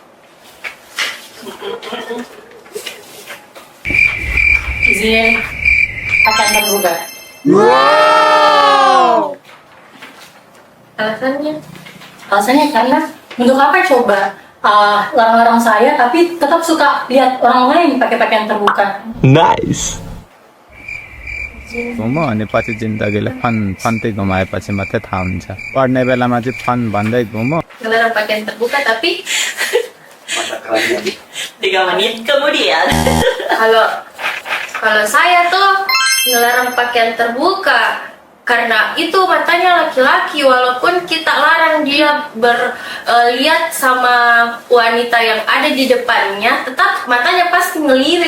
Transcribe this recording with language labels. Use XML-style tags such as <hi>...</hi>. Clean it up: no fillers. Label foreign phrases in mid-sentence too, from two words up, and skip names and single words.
<id>Izin pakaian terbuka. Alasannya? Alasannya karena untuk apa coba larang-larang saya tapi tetap suka lihat orang lain pakai pakaian terbuka.</id> <ne>नाइस घुमो अनि पछि जिन्दगीले फन्ती घुमाएपछि मात्रै थाहा हुन्छ पढ्ने बेलामा चाहिँ फन भन्दै घुमो</ne> <id>Ngelarang pakaian terbuka tapi Mata keranjang. 3 menit kemudian. kalau saya tuh ngelarang pakaian terbuka karena itu matanya laki-laki, walaupun kita larang dia berlihat sama wanita yang ada di depannya, tetap matanya pasti ngelirik.</id>